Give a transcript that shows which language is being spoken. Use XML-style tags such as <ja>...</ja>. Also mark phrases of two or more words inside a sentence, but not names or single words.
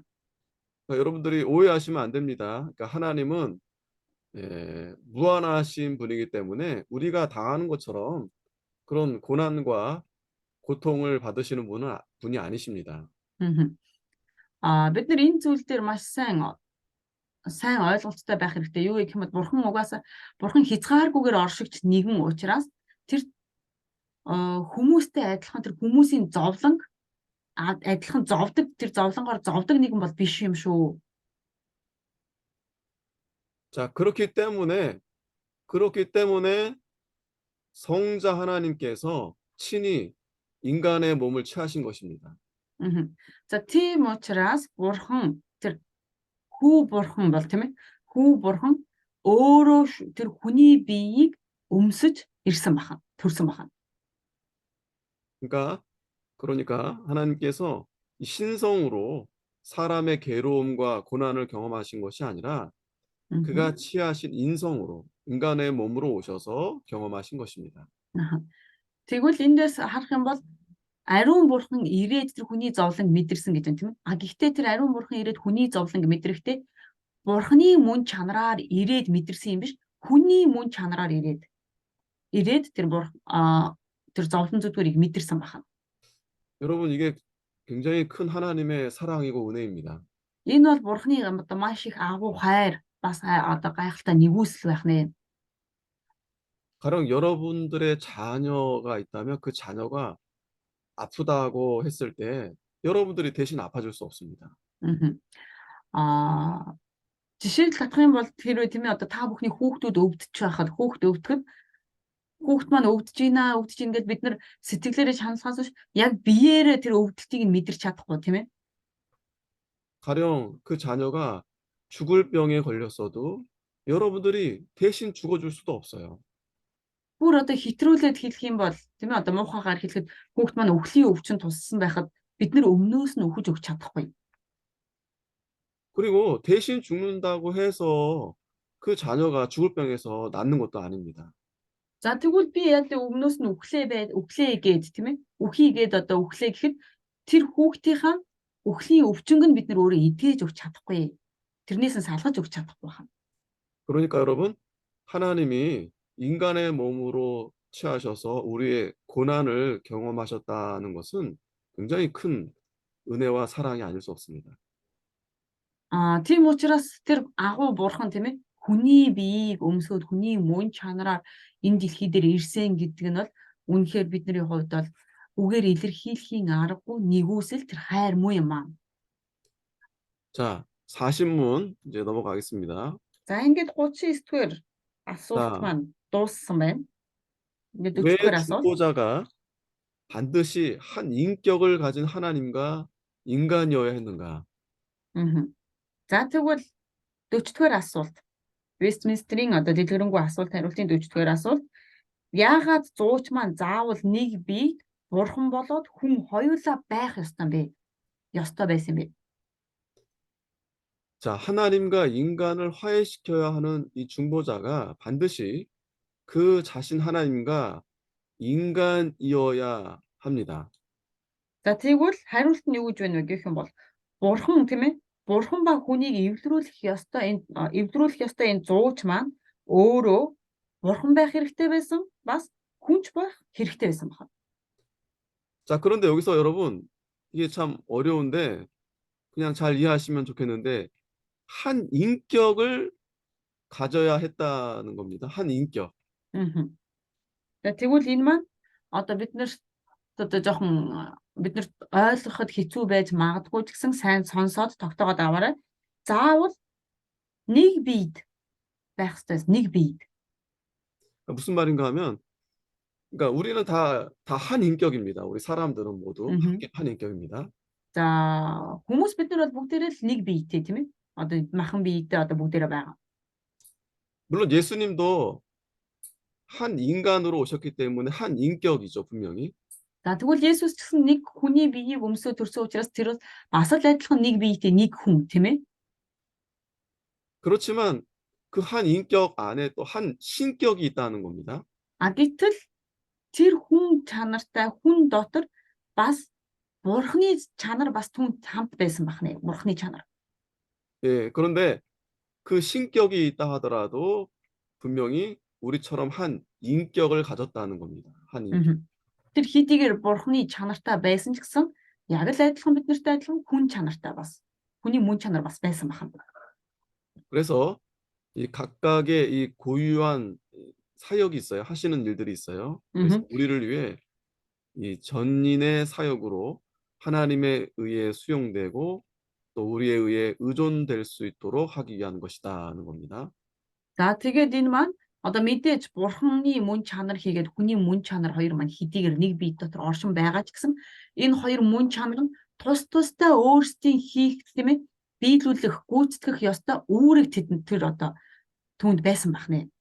<ko>그러니까 여러분들이 오해하시면 안 됩니다. 그러니까 하나님은 무한하신 분이기 때문에 우리가 당하는 것처럼 그런 고난과 고통을 받으시는 분이 아니십니다.</ko> <mn>Бид нар энэ зүйл дээр маш сайн ойлголттой байх хэрэгтэй. Юу гэх юм бол бурхан хязгааргүйгээр оршигч нэгэн учраас тэр хүмүүстэй адилхан тэр хүмүүсийн зовлонг адилхан зовдөг тэр зовлонгоор зовдөг нэгэн бол биш юм шүү.</mn> <ko>자, 그렇기 때문에 성자 하나님께서 친히 인간의 몸을 취하신 것입니다.</ko> <mn>За тийм учраас бурхан тэр хүү бурхан бол тийм ээ. Хүү бурхан өөрөө тэр хүний биеийг өмсөж ирсэн бахан, төрсөн бахан.</mn> <ko>그러니까 하나님께서 이 신성으로 사람의 괴로움과 고난을 경험하신 것이 아니라 그가 취하신 인성으로 인간의 몸으로 오셔서 경험하신 것입니다.</ko> <mn>Тэгвэл эндээс харах юм бол ариун бурхан ирээд тэр хүний зовлонг мэдэрсэн гэж байна тийм ээ. Гэхдээ тэр ариун бурхан ирээд хүний зовлонг мэдрэхдээ бурханы мөн чанараар ирээд мэдэрсэн юм биш. Хүний мөн чанараар ирээд тэр зовлон зүдгүүрийг мэдэрсэн байна.</mn> <ko>여러분 이게 굉장히 큰 하나님의 사랑이고 은혜입니다.</ko> <mn>Энэ бол бурханы одоо маш их агуу хайр бас одоо гайхалтай нэгүсэл байх нэ.</mn> <ko>가령 여러분들의 자녀가 있다면 그 자녀가 아프다고 했을 때 여러분들이 대신 아파줄 수 없습니다.</ko> <mn>Жишээлбэл татах юм бол хэрвээ тийм ээ одоо та бүхний хүүхдүүд өвдөж байхад хүүхд маань өвдөж гинэ гэдээ бид нар сэтгэлээрээ шаналхаас биш яг биеэрээ тэр өвдөлтийг нь мэдэрч чадахгүй тийм ээ.</mn> <ko>가령 그 자녀가 죽을 병에 걸렸어도 여러분들이 대신 죽어줄 수도 없어요.</ko> <mn>Бүр одоо хэтрүүлээд хэлэх юм бол тийм ээ одоо муухайгаар хэлэхэд хүүхд маань өвлийн өвчин туссан байхад бид нар өмнөөс нь өгч чадахгүй.</mn> <ko>그리고 대신 죽는다고 해서 그 자녀가 죽을 병에서 낫는 것도 아닙니다.</ko> <mn>За тэгвэл би яа л өмнөөс нь өглөө гээд тийм ээ. Үхий гээд одоо өглөө гэхэд тэр хүүхдийнхаа үхлийн өвчнөг нь бид нар өөрөө эдгэж өгч чадахгүй. тэрнээс нь салгаж өгч чадахгүй байна.</mn> <ko>그러니까 여러분, 하나님이 인간의 몸으로 취하셔서 우리의 고난을 경험하셨다는 것은 굉장히 큰 은혜와 사랑이 아닐 수 없습니다.</ko> <mn>Тийм учраас тэр агуу бурхан тийм ээ хүний биеийг өмсөд хүний мөн чанараар энэ дэлхий дээр ирсэн гэдэг нь бол үнэхээр бидний хувьд бол үгээр илэрхийлэхийн аргагүй нэгүсэл тэр хайр муу юм аа.</mn> <ko>자, 40문 이제 넘어가겠습니다.</ko> <mn>За ингээд 39-р асуулт</mn> <ko>자,</ko> <mn>маань дууссан байна. Ингээд</mn> <ko>왜</ko> <mn>40-р асуулт.</mn> <ko>중보자가 반드시 한 인격을 가진 하나님과 인간이어야 했는가?</ko> <mn>За тэгвэл 40-р асуулт. Вестминстерийн одоо дэлгэрэнгүй асуулт хариултын 40-р асуулт. Яагаад зууч маань заавал нэг бие бурхан болоод хүн хоёулаа байх ёстой юм бэ? Ёстой байсан юм бэ?</mn> <ko>자, 하나님과 인간을 화해시켜야 하는 이 중보자가 반드시 그 자신 하나님과 인간이어야 합니다.</ko> <mn>За тэгвэл хариулт нь юу гэж байна вэ гэх юм бол бурхан тийм ээ бурхан ба хүнийг эвлэрүүлэх ёстой энэ зууч маань өөрөө бурхан байх хэрэгтэй байсан бас хүнч байх хэрэгтэй байсан байна.</mn> <ko>자, 그런데 여기서 여러분, 이게 참 어려운데 그냥 잘 이해하시면 좋겠는데 한 인격을 가져야 했다는 겁니다. 한 인격.</ko> <mn>За тэгвэл энэ маань одоо биднэрт ойлгоход хэцүү байж магадгүй ч гэсэн сайн сонсоод тогтоогоод аваарай. Заавал нэг биед байх ёстой. нэг биед.</mn> <ko>무슨 말인가 하면 그러니까 우리는 다 한 인격입니다. 우리 사람들은 모두 한 인격입니다.</ko> <mn>За хүмүүс бид нар бол бүгдээрээ л нэг биетэй тийм ээ. Одоо махан биетэй одоо бүгдээрээ байгаа.</mn> <ko>물론 예수님도 한 인간으로 오셨기 때문에 한 인격이죠, 분명히.</ko> <mn>За тэгвэл Есүс ч гэсэн нэг хүний биеийг өмсөө төрсөн учраас тэр бас л адилхан нэг биетэй нэг хүн тийм ээ.</mn> <ko>그렇지만 그 한 인격 안에 또 한 신격이 있다는 겁니다.</ko> <mn>Гэтэл тэр хүн чанартай хүн дотор бас бурхны чанар бас түн хамт байсан бахнэ. бурхны чанар.</mn> <ko>예, 그런데 그 신격이 있다 하더라도 분명히 우리처럼 한 인격을 가졌다는 겁니다. 한 인격.</ko> <mn>Тэр хэдийгээр бурхны чанартай байсан ч гэсэн яг л адилхан бид нартай адилхан хүн чанартай бас хүний мөн чанар бас байсан бахна.</mn> <ko>그래서 이 각각의 이 고유한 사역이 있어요. 하시는 일들이 있어요. 그래서 우리를 위해 이 전인의 사역으로 하나님에 의해 수용되고 또 우리에 의해 의존될 수 있도록 하기 위한 것이다는 겁니다.</ko> <mn>За тэгээд энэ маань одоо мэдээж бурхны мөн чанар хийгээд хүний мөн чанар хоёр маань хэдийгээр нэг бие дотор оршин байгаа ч гэсэн энэ хоёр мөн чанар нь тусдаа өөрсдийн хийх тийм ээ биелүүлэх гүйцэтгэх ёстой үүрэг тэр одоо түүнд байсан бахнэ.</mn>